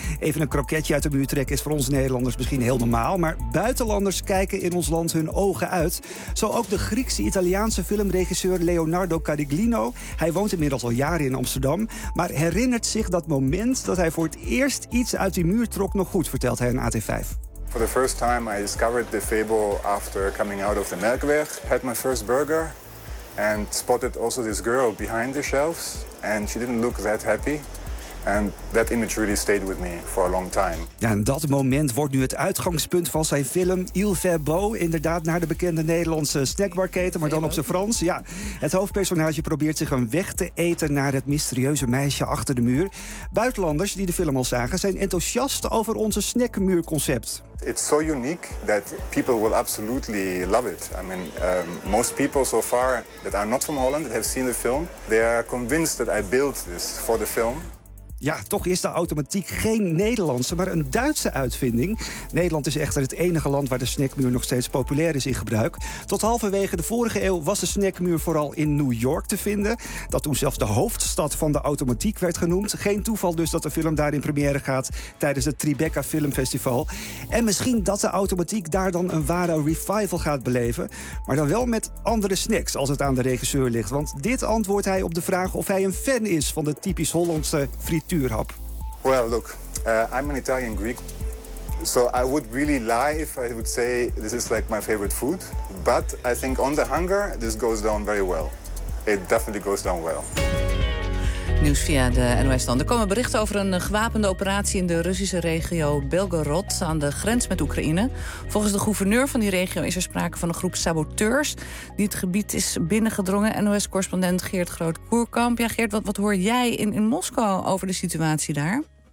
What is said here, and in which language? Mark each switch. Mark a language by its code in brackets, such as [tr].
[nl] Even een kroketje uit de muur trekken is voor ons Nederlanders misschien heel normaal, maar buitenlanders kijken in ons land hun ogen uit. Zo ook de Griekse-Italiaanse filmregisseur Leonardo Cariglino. Hij woont inmiddels al jaren in Amsterdam, maar herinnert zich dat moment dat hij voor het eerst iets uit die muur trok nog goed, vertelt hij in AT5. [en] For the first time I discovered the fable after coming out of the Melkweg, had my first burger and spotted also this girl behind the shelves and she didn't look that happy. And that image really stayed with me for a long time. [nl] Ja, en dat moment wordt nu het uitgangspunt van zijn film Il Verbo. Inderdaad, naar de bekende Nederlandse snackbarketen, maar dan op zijn Frans. Ja, het hoofdpersonage probeert zich een weg te eten naar het mysterieuze meisje achter de muur. Buitenlanders die de film al zagen zijn enthousiast over onze snackmuurconcept. [en] It's so unique that people will absolutely love it. I mean, most people so far that are not from Holland, that have seen the film, they are convinced that I built this for the film. [nl] Ja, toch is de automatiek geen Nederlandse, maar een Duitse uitvinding. Nederland is echter het enige land waar de snackmuur nog steeds populair is in gebruik. Tot halverwege de vorige eeuw was de snackmuur vooral in New York te vinden. Dat toen zelfs de hoofdstad van de automatiek werd genoemd. Geen toeval dus dat de film daar in première gaat tijdens het Tribeca Film Festival. En misschien dat de automatiek daar dan een ware revival gaat beleven. Maar dan wel met andere snacks als het aan de regisseur ligt. Want dit antwoordt hij op de vraag of hij een fan is van de typisch Hollandse frituurhap. [en] Well, look, I'm an Italian Greek, so I would really lie if I would say this is like my favorite food. But I think on the hunger, this goes down very well. It definitely goes down well. [nl] Nieuws via de NOS dan. Er komen berichten over een gewapende operatie in de Russische regio Belgorod aan de grens met Oekraïne. Volgens de gouverneur van die regio is er sprake van een groep saboteurs die het gebied is binnengedrongen. NOS-correspondent Geert Groot-Koerkamp. Ja, Geert, wat hoor jij in Moskou over de situatie daar?